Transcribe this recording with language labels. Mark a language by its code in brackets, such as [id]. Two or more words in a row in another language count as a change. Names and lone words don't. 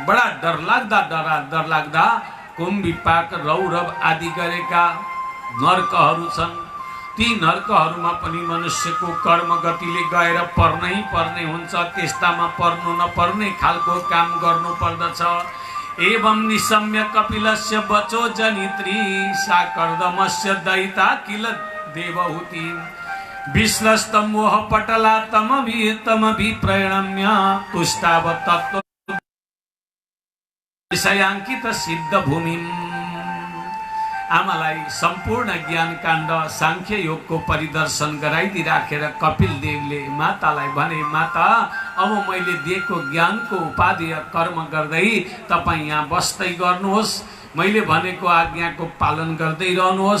[ne] बडा डरलाग्दा कुम्भिपाक रौरव आदि गरेका नर्कहरू छन्। ती नर्कहरूमा पनि मनुष्यको कर्म गतिले गएर पर्नै पर्ने हुन्छ। त्यस्तामा पर्नु नपर्ने खालको काम गर्नु पर्दछ। [sa] एवं निशम्य कपिलस्य वचो जनित्री साकर्दमस्य दयिता किल देवहूति विश्लस्तम मोह पटला तमभि प्रणम्य तुष्टाव तत्व विषयांकित सिद्ध भूमिम। [ne] आमालाई सम्पूर्ण ज्ञान काण्ड सांख्य योगको परिदर्शन गराइदिराखेर कपिल देवले मातालाई भने, माता अब मैले दिएको ज्ञानको उपादेय कर्म गर्दै तपाईँ यहाँ बस्दै गर्नुहोस्, मैले भनेको आज्ञाको पालन गर्दै रहनुहोस्।